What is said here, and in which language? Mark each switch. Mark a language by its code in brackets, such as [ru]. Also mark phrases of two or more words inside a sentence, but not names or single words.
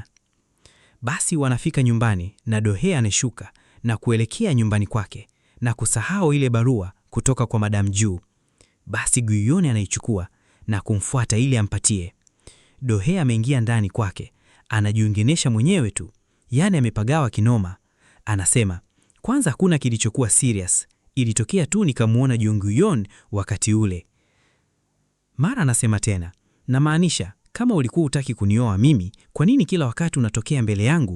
[sw] Basi wanafika nyumbani na Do-hye anashuka na kuelekea nyumbani kwake na kusahau ile barua kutoka kwa Madam Ju. Basi Guyon anaichukua na kumfuata ili ampatie. Do-hye ameingia ndani kwake, anajiungenesha mwenyewe tu, yani amepagawa kinoma. Anasema kwanza hakuna kilichokuwa serious, ilitokea tu nikamuona Jong-guyon wakati ule. Mara anasema tena, na maanisha kama ulikuwa utaki kunioa mimi, kwa nini kila wakati unatokea mbele yangu?